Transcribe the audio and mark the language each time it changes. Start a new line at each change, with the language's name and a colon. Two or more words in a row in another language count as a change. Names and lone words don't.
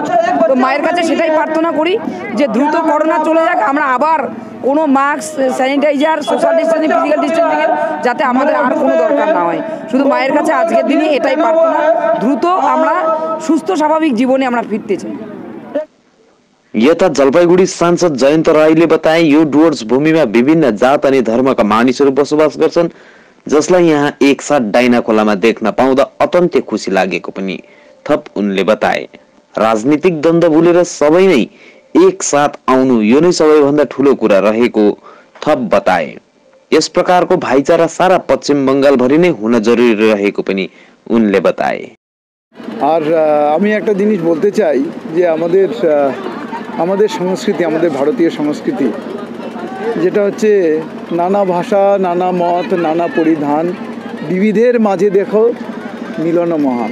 Bangla: তো মায়ের কাছে সেটাই প্রার্থনা করি যে দ্রুত করোনা চলে যাক, আমরা আবার কোনো
English: mask, sanitizer, social distancing, physical distancing
Bangla: যাতে আমাদের আর কোনো দরকার না হয়। শুধু মায়ের কাছে আজকের দিনে এটাই প্রার্থনা, দ্রুত আমরা সুস্থ স্বাভাবিক জীবন আমরা ফিরতে চাই।
Nepali: यता जलपाइगुडी सांसद जयन्त राईले बताए, यो डुवर्स भूमिमा विभिन्न जात अनि धर्मका मानिसहरू बसोबास गर्छन्, जसलाई यहाँ एकसाथ डाइनाखोलामा देख्न पाउँदा अत्यन्तै खुसी लागेको पनि थप उनले बताए। राजनीतिक द्वन्द्व भुलेर सबै नै एकसाथ आउनु यो नै सबैभन्दा ठुलो कुरा रहेको थप बताए। यस प्रकारको भाइचारा सारा पश्चिम बंगाल भरि नै हुन जरुरी रहेको पनि उनले बताए।
Bangla: আর আমি একটা জিনিস বলতে চাই যে আমাদের সংস্কৃতি, আমাদের ভারতীয় সংস্কৃতি যেটা হচ্ছে নানা ভাষা, নানা মত, নানা পরিধান, বিবিধের মাঝে দেখো মিলন মহান।